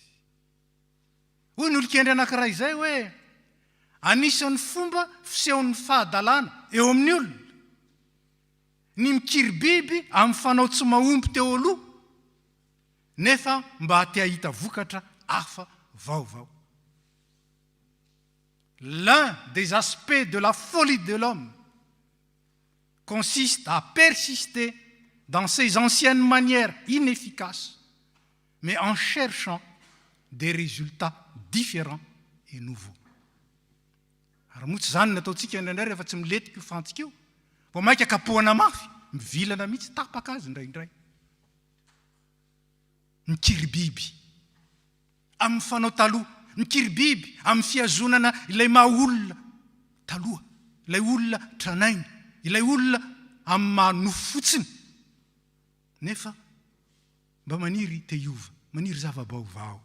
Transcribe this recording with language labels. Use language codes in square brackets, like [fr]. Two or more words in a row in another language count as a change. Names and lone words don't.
[mg] Hoy ny olon-kendry anankiray izay hoe anisan'ny fomba fisehon'ny fahadalana eo amin'ny olona ny mikiribiby amin'ny fanao tsy mahomby teo aloha, nefa mba te hahita vokatra hafa vaovao. [fr] L'un des aspects de la folie de l'homme consiste à persister dans ses anciennes manières inefficaces, mais en cherchant des résultats différents et nouveaux. [mg] Ary moa tsy zany nataontsika indraindray rehefa tsy miletika io fantsika io, vao maika kapohana mafy, mivilana mihitsy tapaka azy indraindray. Mikiribiby amin'ny fanao taloha, mikiribiby amin'ny fiazonana ilay maha olona taloha, ilay olona tranainy, ilay olona amin'ny maha nofo fotsiny, nefa mba maniry te hiova, maniry zava-baovao.